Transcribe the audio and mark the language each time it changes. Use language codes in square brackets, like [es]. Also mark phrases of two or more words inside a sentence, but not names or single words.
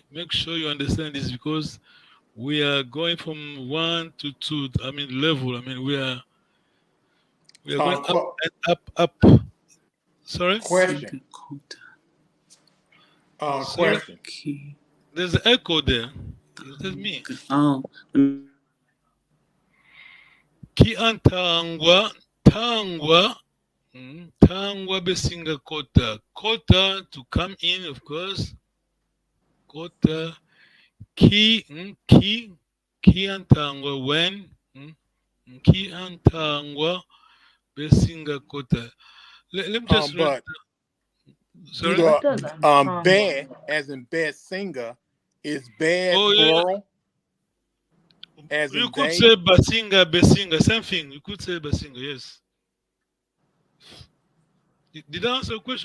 [en] Make sure you understand this because we are going from 1 to 2. I mean level. I mean we are going up. Sorry. Question. Question. There's an echo there. That's me. Oh. [kg] Ki antangwa tangwa besinga kota. [en] Kota to come in, of course. [kg] Kota ki antangwa when ki antangwa besinga kota. [en] Let me just but sorry. Bad as in bad singer is bad plural. As you in could say besinga, same thing. You could say besinga, yes. Did I answer a question?